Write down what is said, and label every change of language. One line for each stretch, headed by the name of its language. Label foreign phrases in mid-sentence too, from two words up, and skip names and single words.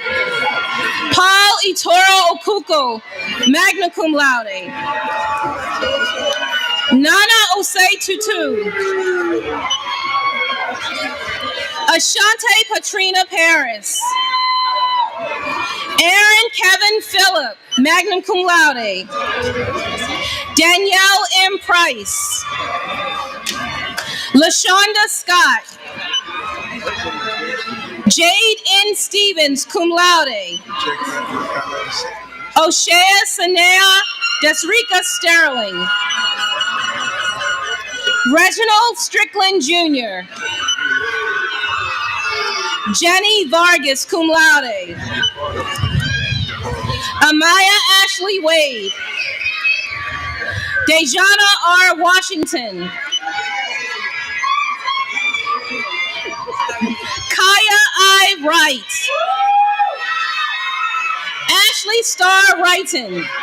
English: Paul Itoro Okuko,
Latin: magna cum laude.
English: Nana Osei Tutu. Ashante Patrina Paris. Aaron Kevin Phillip,
Latin: magna cum laude.
English: Danielle M. Price. LaShonda Scott. Jade N. Stevens,
Latin: cum laude.
English: O'Shea Sanea Desrika Sterling. Reginald Strickland Jr. Jenny Vargas,
Latin: cum laude.
English: Amaya Ashley Wade. Dejana R. Washington. Kaya I. Wright. Ashley Starr Wrighton.